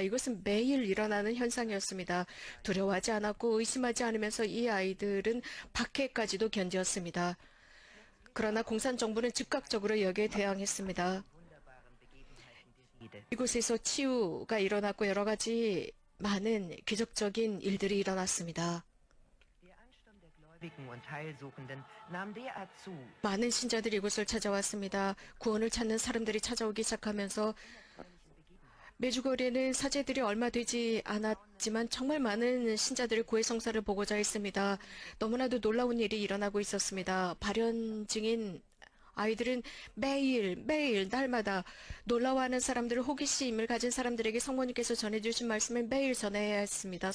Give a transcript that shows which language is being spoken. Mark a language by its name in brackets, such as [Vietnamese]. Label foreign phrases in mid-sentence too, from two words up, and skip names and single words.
[Korean] 이것은 매일 일어나는 현상이었습니다. 두려워하지 않았고 의심하지 않으면서 이 아이들은 박해까지도 견뎠습니다. 그러나 공산정부는 즉각적으로 여기에 대항했습니다. 이곳에서 치유가 일어났고 여러 가지 많은 기적적인 일들이 일어났습니다. [German] der Ansturm der Gläubigen und Heilsuchenden nahm derart zu, [Korean] 많은 신자들이 이곳을 찾아왔습니다. 구원을 찾는 사람들이 찾아오기 시작하면서 메주거리에는 사제들이 얼마 되지 않았지만 정말 많은 신자들이 구의 성사를 보고자 했습니다. 너무나도 놀라운 일이 일어나고 있었습니다. 발현 중인 아이들은 매일 날마다 놀라워하는 사람들, 호기심을 가진 사람들에게 성모님께서 전해주신 말씀을 매일 전해야 했습니다.